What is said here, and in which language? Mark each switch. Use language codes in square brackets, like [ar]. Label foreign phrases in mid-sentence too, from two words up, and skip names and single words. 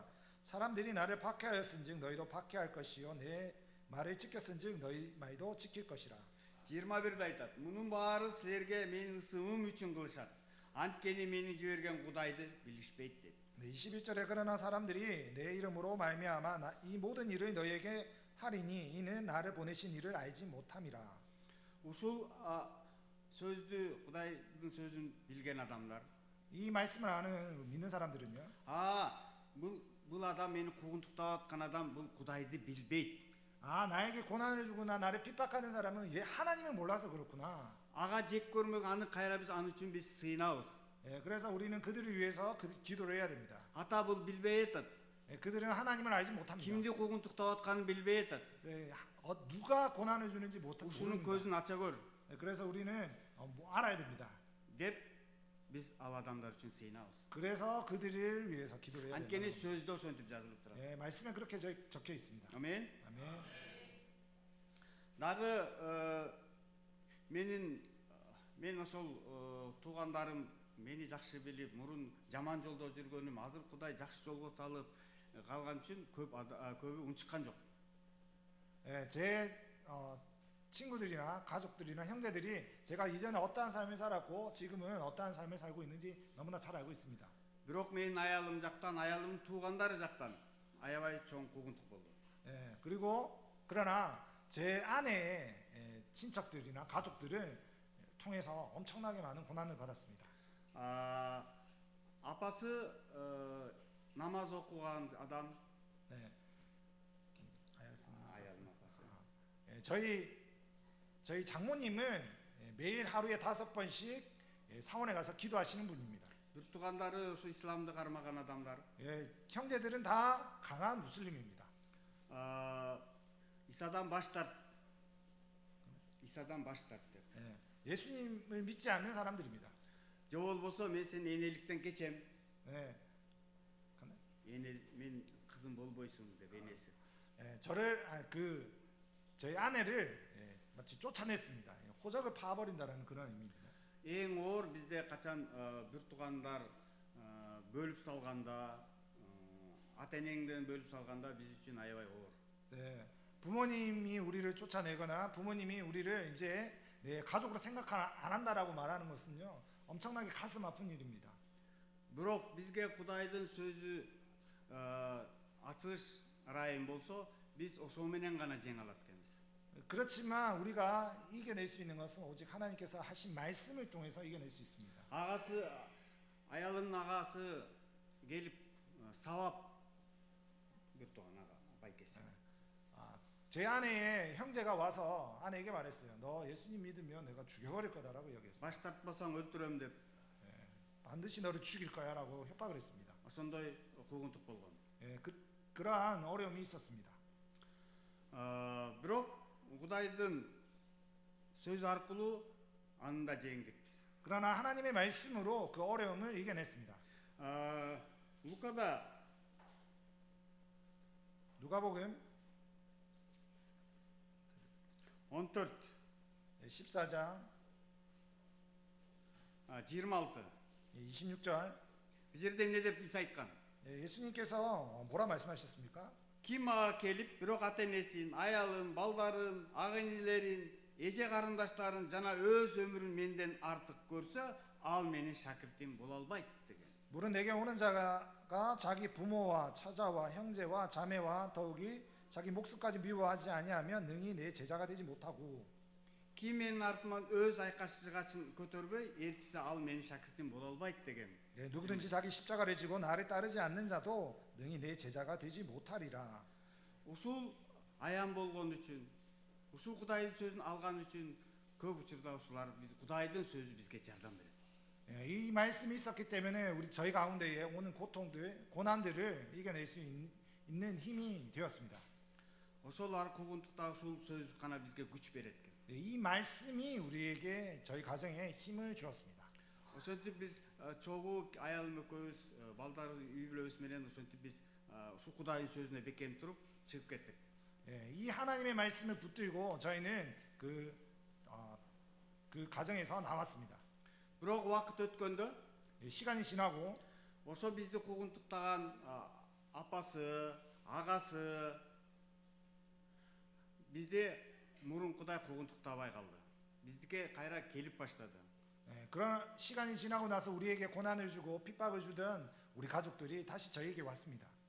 [ko] 사람들이 나를 박해하였은즉 너희도 박해할 것이요 내 말을 지켰은즉 너희 말도 지킬 것이라. [ky] 21-де айтат. Мунун баары силерге менин ысымым үчүн кылышат. Анткени мени жиберген Кудайды билишпейт дейт. [ko] 21절에 그러나 사람들이 내 이름으로 말미암아 이 모든 일을 너희에게 하리니 이는 나를 보내신 이를 알지 못함이라. [ky] Ушул сөздү, Кудайдын сөзүн билген адамдар, [ko] 이 말씀을 아는 믿는 사람들은요. [ky] бул адам мени куугунтуктап аткан адам бул Кудайды билбейт. [ko] 나에게 고난을 주거나 나를 핍박하는 사람은 얘 하나님을 몰라서 그렇구나. [ky] Ага жек көрмөк аны кайра биз аны үчүн биз сыйынабыз. [ko] 그래서 우리는 그들을 위해서 기도를 해야 됩니다. [ky] Ата бул билбей атат. [ko] 그들은 하나님을 알지 못합니다. [ky] Кимди куугунтуктап атканын билбей атат. [ko] 누가 고난을 주는지 [ky] Ушунун [ko] 모릅니다. [ky] көзүн ача көр [ko] 그래서 우리는 알아야 됩니다. [ky] деп биз ал адамдар үчүн сыйынабыз. [ko] 그래서 그들을 위해서 기도를 해야 [ky] Анткени [ko] 됩니다. [ky] сөздө ошентип жазылып турат. [ko] 말씀에 그렇게 적혀 있습니다. [ky] Амен. [ko] 아멘. [ky] Дагы мен ошол туугандарым мени жакшы билип, мурун жаман жолдо жүргөнүм, азыр Кудай жакшы жолго салып калган үчүн көбү унчуккан жок. [ko] 제 친구들이나 가족들이나 형제들이 제가 이전에 어떠한 삶을 살았고 지금은 어떠한 삶을 살고 있는지 너무나 잘 알고 있습니다. [ky] Бирок менин аялым жактан, аялымдын туугандары жактан аябай чоң куугунтук болду. [ko] 그리고 그러나 제 아내의 친척들이나 가족들을 통해서 엄청나게 많은 고난을 받았습니다. [ky] апасы намаз окуган адам, аялым апасы. [ko] 저희 장모님은 매일 하루에 5번씩 사원에 가서 기도하시는 분입니다. [ky] Бир туугандары ушу исламды кармаган адамдар. [ko] 형제들은 다 강한 무슬림입니다. [ky] исадан баш тарт деп. [ko] 예수님을 믿지 않는 사람들입니다. [ky] же болбосо мен сени энеликтен кечем. мен кызым болбойсуң деп энеси. [ko] 저희 아내를 마치 쫓아냈습니다. 호적을 파버린다라는 그런 의미입니다. [ky] эң оор бизде качан бир туугандар бөлүп салганда, ата энеңден бөлүп салганда биз үчүн аябай оор. [ko] 부모님이 우리를 쫓아내거나 부모님이 우리를 이제 내 가족으로 생각 안 한다라고 말하는 것은요 엄청나게 가슴 아픈 일입니다. [ky] бирок бизге Кудайдын сөзү ачылыш ырайым болсо, биз ошо менен гана жеңе алат экенбиз. [ko] 그렇지만 우리가 이겨낼 수 있는 것은 오직 하나님께서 하신 말씀을 통해서 이겨낼 수 있습니다. [ky] аялынын агасы келип сабап бир тууган байкеси. [ko] 제 아내의 형제가 와서 아내에게 말했어요. 너 예수님 믿으면 내가 죽여버릴 거다라고 얘기했어요. [ky] баш тартпасаң өлтүрөм деп. [ko] 반드시 너를 죽일 거야라고 협박을 했습니다. [ky] ошондой куугунтук болгон. [ko] 그러한 어려움이 있었습니다. [ky] бирок Кудайдын сөзү аркылуу аны да жеңдикпиз. [ko] 그러나 하나님의 말씀으로 그 어려움을 이겨냈습니다. [ky] Лукада [ko] 누가복음 [ky] 14 [ko] 14장 [ky] 26 [ko] 26절 [ky] бул жерде эмне деп Иса айткан? [ko] 예수님께서 뭐라 말씀하셨습니까? [ky] Ким мага келип бирок ата энесин, аялын, балдарын, ак инилерин, эже карындаштарын жана өз өмүрүн менден артык көрсө, ал менин шакиртим боло албайт деген. [ko] 물은 내게 오는 자가 자기 부모와 처자와 형제와 자매와 더욱이 자기 목숨까지 미워하지 아니하면 능히 내 제자가 되지 못하고 [ky] Ким менин артыман өз айкашчыгачын көтөрбөй, эртисе ал менин шакиртим боло албайт деген. [ko] 누구든지 자기 십자가를 지고 나를 따르지 않는 자도 능히 내 제자가 되지 못하리라. [ky] Ушул аян болгон үчүн, ушул Кудайдын сөзүн алган үчүн көп учурда ушулар биз Кудайдын сөзү бизге жардам берет. [ko] 이 말씀이 있었기 때문에 우리 저희 가운데에 오는 고통들, 고난들을 이겨낼 수 있는 힘이 되었습니다. [ky] Ошол аркылуу ушул сөз гана бизге күч берет экен. [ko] 이 말씀이 우리에게 저희 가정에 힘을 주었습니다. [ky] Ошентип биз чогуу аялым экөөбүз, балдар үй бүлөбүз менен ошентип биз ушул Кудайдын сөзүнө бекем туруп чыгып кеттик. [ko] 이 하나님의 말씀을 붙들고 저희는 그 가정에서 나왔습니다. [ky] Бирок убакыт өткөндө [ko] 시간이 지나고 [ky] ошо бизди куугунтуктаган апасы, агасы бизди мурункудай куугунтуктабай калды. Биздике кайра келип баштады. [ko] 그런 시간이 지나고 나서 우리에게 고난을 주고 핍박을 주던 우리 가족들이 다시 저에게 왔습니다.